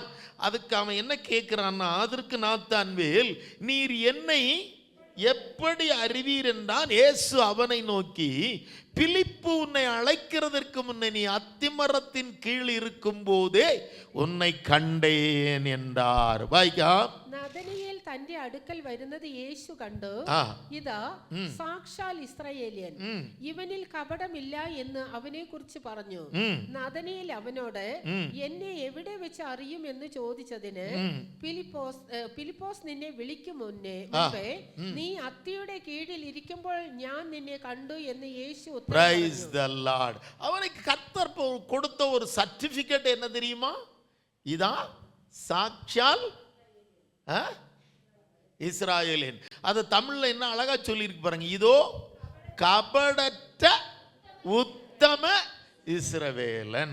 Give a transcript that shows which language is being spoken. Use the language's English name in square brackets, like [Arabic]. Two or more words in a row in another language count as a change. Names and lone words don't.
[Tamil] அதுக்கு அவன் என்ன கேட்கிறான்னா, அதற்கு நாத்தான்வேல், நீர் என்னை எப்படி அறிவீர் என்றான். இயேசு அவனை நோக்கி, பிலிப்பு உன்னை அழைக்கிறதற்கு முன்னே நீ அத்திமரத்தின் கீழ் இருக்கும் போதே உன்னை கண்டேன் என்றார். வாய்க்கா. [Malayalam] നഥനയേൽ തന്റെ അടുക്കൽ വരുന്നത് യേശു കണ്ടു. ഇതാ സാക്ഷാൽ ഇസ്രായേലിയൻ, ഇവനിൽ കപടമില്ല എന്ന് അവനെ കുറിച്ച് പറഞ്ഞു. നഥനയേൽ അവനോട്, എന്നെ എവിടെ വെച്ച് അറിയും എന്ന് ചോദിച്ചതിന്, ഫിലിപ്പോസ് നിന്നെ വിളിക്കും മുന്നേ നീ അത്തിയുടെ കീഴിൽ ഇരിക്കുമ്പോൾ ഞാൻ നിന്നെ കണ്ടു എന്ന് യേശു. [English] Praise the Lord. [Tamil] அவனுக்கு கர்த்தர் கொடுத்த ஒரு சர்டிபிகேட் என்ன தெரியுமா? [Malayalam] ഇതാ സാക്ഷാൽ ഇസ്രായേലിൻ. [Tamil] அது தமிழ்ல என்ன அழகா சொல்லியிருக்கு பாருங்க. இதோ கபடற்ற உத்தம இஸ்ரவேலன்.